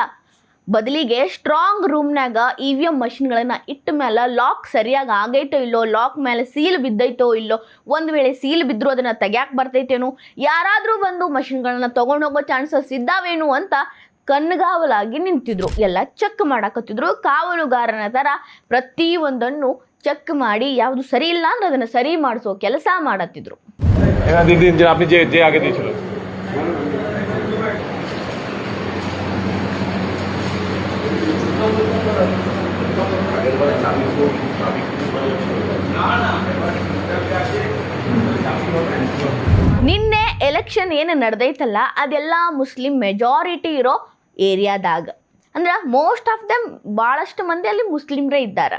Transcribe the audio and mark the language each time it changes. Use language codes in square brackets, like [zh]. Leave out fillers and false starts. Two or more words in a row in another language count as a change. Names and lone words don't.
[kn] ಬದಲಿಗೆ [en] strong roomನಾಗ [kn] EVM ಮಷಿನ್ಗಳನ್ನ ಇಟ್ಟ ಮೇಲೆ ಲಾಕ್ ಸರಿಯಾಗಿ ಆಗೈತೋ ಇಲ್ಲೋ, ಲಾಕ್ ಮೇಲೆ ಸೀಲ್ ಬಿದ್ದೈತೋ ಇಲ್ಲೋ, ಒಂದು ವೇಳೆ ಸೀಲ್ ಬಿದ್ದರೂ ಅದನ್ನು ತೆಗ್ಯಾಕೆ ಬರ್ತೈತೇನೋ, ಯಾರಾದರೂ ಬಂದು ಮಷಿನ್ಗಳನ್ನ ತೊಗೊಂಡೋಗೋ ಚಾನ್ಸಸ್ ಇದ್ದಾವೇನು ಅಂತ ಕಣ್ಗಾವಲಾಗಿ ನಿಂತಿದ್ರು. ಎಲ್ಲ ಚೆಕ್ ಮಾಡಕತ್ತಿದ್ರು. ಕಾವಲುಗಾರನ ಥರ ಪ್ರತಿಯೊಂದನ್ನು ಚೆಕ್ ಮಾಡಿ ಯಾವುದು ಸರಿ ಇಲ್ಲ ಅಂದ್ರೆ ಅದನ್ನು ಸರಿ ಮಾಡಿಸೋ ಕೆಲಸ ಮಾಡತ್ತಿದ್ರು. [bn] আপনি যে আগে দিয়েছিল [kn] ನಿನ್ನೆ ಎಲೆಕ್ಷನ್ ಏನು ನಡೆದೈತಲ್ಲ ಅದೆಲ್ಲ [en] Muslim majority [kn] ಇರೋ ಏರಿಯಾದಾಗ, ಅಂದ್ರೆ [en] most of them [kn] ಭಾಳಷ್ಟು ಮಂದಿ ಅಲ್ಲಿ ಮುಸ್ಲಿಮ್ರೇ ಇದ್ದಾರೆ.